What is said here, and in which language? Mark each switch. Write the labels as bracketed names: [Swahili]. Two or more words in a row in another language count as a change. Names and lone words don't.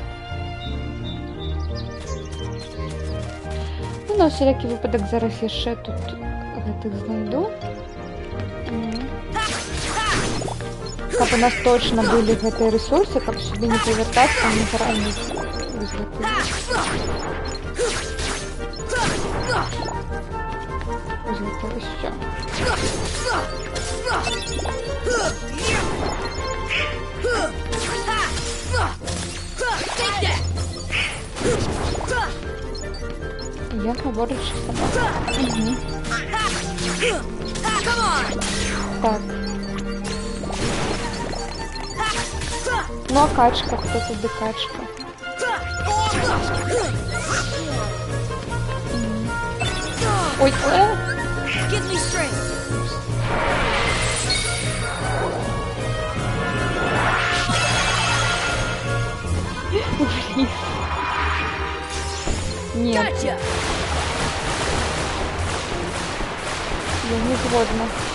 [Belarusian] На усялякі выпадак зараз яшчэ тут гэтых знайду. Каб у нас точно былі гэтыя рэсурсы, каб сюды не павяртацца, не зараніць вось гэтыя. Вось гэта ўсё. [Ukrainian] Я говорячи собака. [Belarusian] Так. [Russian] Ну а качка, кто тут качка? Ой, [English] Give me strength. [Russian] Нет. [English] Gotcha. [Belarusian] Я не згодна.